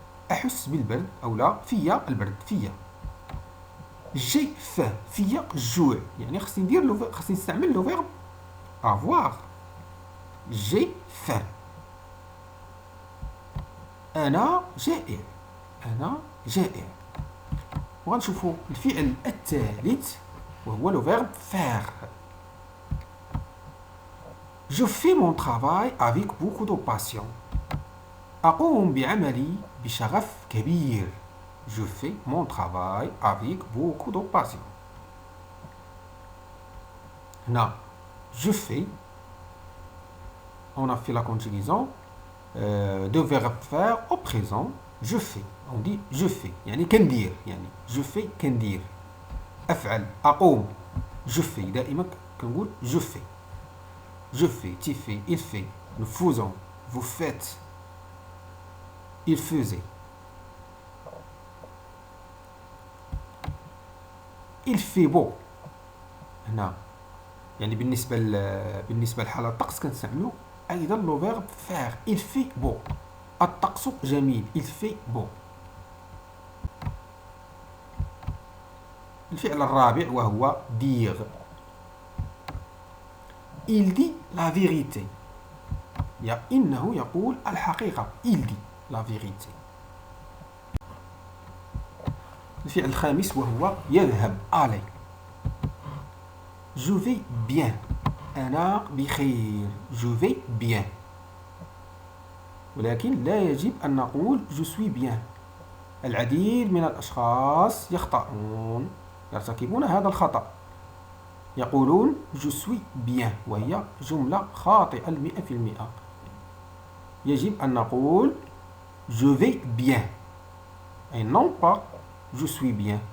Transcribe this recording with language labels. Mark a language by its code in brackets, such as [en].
[ar] احس بالبرد او لا فيا البرد، فيا. جي فيا الجوع، يعني خصني ندير خصني نستعمل لو فيرب افوار. جي انا جائع، انا جائع. وغنشوفوا الفعل الثالث وهو لو فيرب فير. [fr] Je fais mon travail avec beaucoup de passion. [ar] أقوم بعملي بشغف كبير. [fr] Je fais mon travail avec beaucoup de passion. هنا je fais، on a fait la conjugaison de verbe faire au présent. Je fais، on dit je fais، [ar] يعني كندير، يعني [fr] je fais [ar] كندير، أفعل، أقوم. [fr] je fais [ar] دائما كنقول [fr] je fais. Je fais, tu fais, il fait, nous faisons, vous faites, il faisait. Il fait beau. [ar] هنا يعني بالنسبة لحالة الطقس كنستعملو أيضا لو فيرب فير. [fr] il fait beau، [ar] الطقس جميل، [fr] il fait beau. [ar] الفعل الرابع وهو dire. [fr] Il dit la vérité، [ar] إنه يقول الحقيقة. [fr] il dit la vérité. [ar] الفعل الخامس وهو يذهب aller. [fr] Je vais bien. [ar] أنا بخير. [fr] Je vais bien. [ar] ولكن لا يجب أن نقول [fr] je suis bien. [ar] العديد من الأشخاص يخطئون، يرتكبون هذا الخطأ، يقولون je suis bien وهي جملة خاطئة 100%. يجب أن نقول [fr] je vais bien et non pas je suis bien.